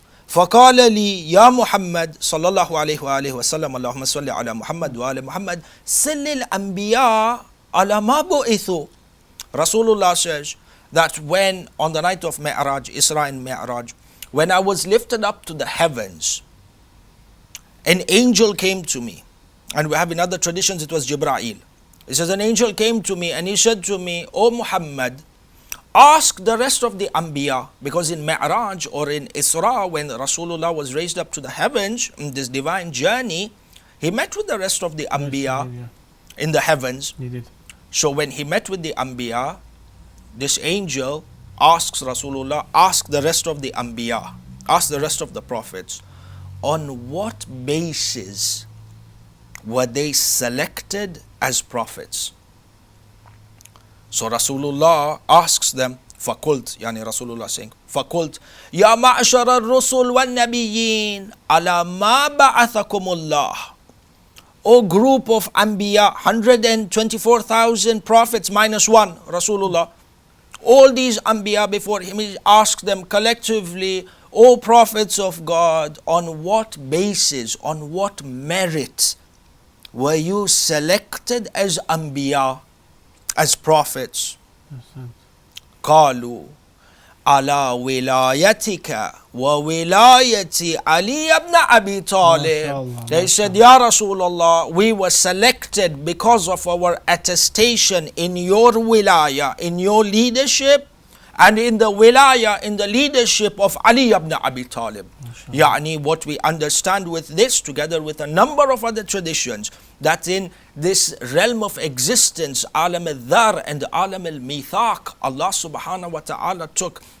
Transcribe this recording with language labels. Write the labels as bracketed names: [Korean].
[Arabic] فقال لي يا محمد صلى الله عليه وآله وسلم اللهم صل على محمد وآل محمد سل الأنبياء على ما بعثوا. [English] Rasulullah says that when on the night of Mi'raj, Isra and Mi'raj, when I was lifted up to the heavens, an angel came to me. And we have in other traditions it was Jibra'il. It says an angel came to me and he said to me, O Muhammad, ask the rest of the Anbiya, because in Mi'raj or in Isra, when Rasulullah was raised up to the heavens in this divine journey, he met with the rest of the Anbiya in the heavens. So when he met with the Anbiya, this angel asks Rasulullah, ask the rest of the Anbiya, ask the rest of the prophets, on what basis were they selected as prophets? So Rasulullah asks them, [Arabic] فَقُلْتْ, [English] yani Rasulullah saying, [Arabic] فَقُلْتْ يَا مَعْشَرَ الرُّسُلِ وَالنَّبِيِّينَ عَلَى مَا بَعَثَكُمُ اللَّهِ. [English] O group of Anbiya, 124,000 prophets minus one, Rasulullah. All these Anbiya before him, he asked them collectively, O prophets of God, on what basis, on what merit were you selected as Anbiya, as prophets? [Arabic] قالوا على ولايتك وولاية علي ibn Abi Talib. [English] They said, Ya Rasulullah, we were selected because of our attestation in your wilaya, in your leadership, and in the wilaya, in the leadership of Ali ibn Abi Talib. Yani what we understand with this, together with a number of other traditions, that in this realm of existence, Alam al-Dhar and Alam al-Mithaq, Allah subhanahu wa ta'ala took